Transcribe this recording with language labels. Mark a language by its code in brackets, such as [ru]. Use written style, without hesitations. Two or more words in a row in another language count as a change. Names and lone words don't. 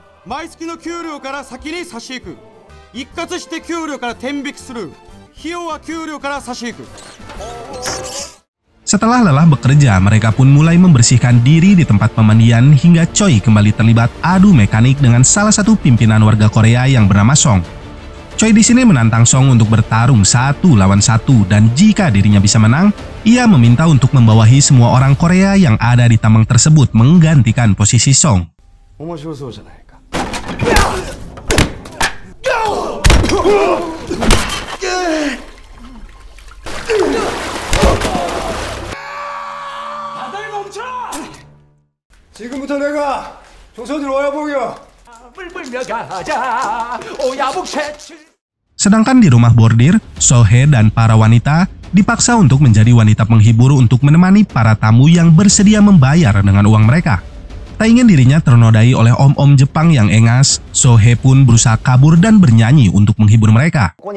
[id] Setelah lelah bekerja, mereka pun mulai membersihkan diri di tempat pemandian hingga Choi kembali terlibat adu mekanik dengan salah satu pimpinan warga Korea yang bernama Song. Choi di sini menantang Song untuk bertarung 1 lawan 1 dan jika dirinya bisa menang, ia meminta untuk membawahi semua orang Korea yang ada di tambang tersebut menggantikan posisi Song. [ko] 지금부터 내가 조선으로 와야 보여. [id] Sedangkan di rumah bordir, Sohee dan para wanita dipaksa untuk menjadi wanita penghibur untuk menemani para tamu yang bersedia membayar dengan uang mereka. Tak ingin dirinya ternodai oleh om-om Jepang yang engas, Sohee pun berusaha kabur dan bernyanyi untuk menghibur mereka.